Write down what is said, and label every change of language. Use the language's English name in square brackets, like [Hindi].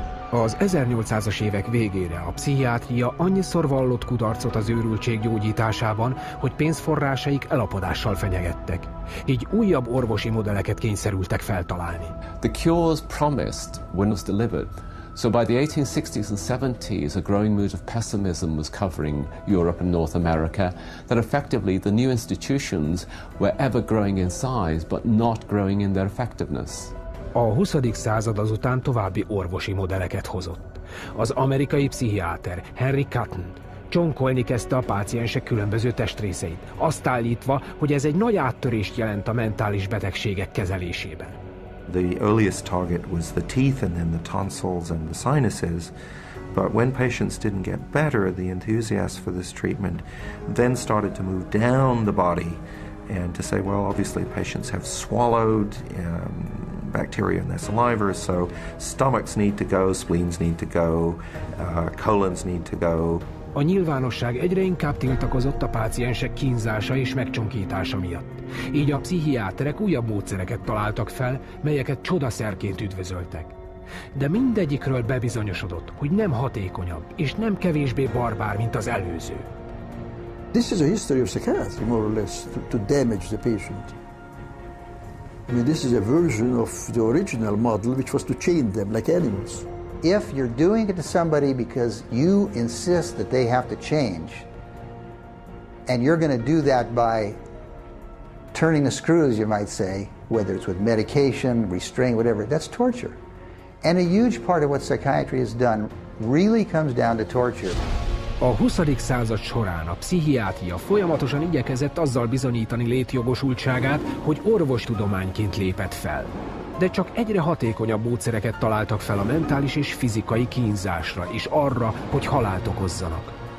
[Hungarian] Az 1800-as évek végére a pszichiátria annyiszor vallott kudarcot az őrültség gyógyításában, hogy pénzforrásaik elapadással fenyegettek. Így újabb orvosi modelleket kényszerültek feltalálni. [English] The cures promised were not delivered. So by the 1860s and 70s, a growing mood of pessimism was covering Europe and North America, that effectively the new institutions were ever growing in size, but not growing in their effectiveness. [Hungarian] A 20. század azután további orvosi modelleket hozott. Az amerikai pszichiáter Henry Cotton csonkolni kezdte a páciensek különböző testrészeit, azt állítva, hogy ez egy nagy áttörést jelent a mentális betegségek kezelésében. [English] The earliest target was the teeth and then the tonsils and the sinuses, but when patients didn't get better, the enthusiasts for this treatment then started to move down the body and to say, well, obviously patients have swallowed bacteria in their saliva, so stomachs need to go, spleens need to go, colons need to go. [Hungarian] A nyilvánosság egyre inkább tiltakozott a páciensek kínzása és megcsonkítása miatt. Így a pszichiáterek újabb módszereket találtak fel, melyeket csodaszerként üdvözöltek. De mindegyikről bebizonyosodott, hogy nem hatékonyabb és nem kevésbé barbár, mint az előző. [English] This is a history of psychiatry, more or less, to damage the patient. I mean, this is a version of the original model, which was to chain them like animals. If you're doing it to somebody because you insist that they have to change, and you're going to do that by turning the screws, you might say, whether it's with medication, restraint, whatever, that's torture. And a huge part of what psychiatry has done really comes down to torture. [Hungarian] A 20. század során a pszichiátria folyamatosan igyekezett azzal bizonyítani létjogosultságát, hogy orvostudományként lépett fel. De csak egyre hatékonyabb módszereket találtak fel a mentális és fizikai kínzásra, és arra, hogy halált okozzanak.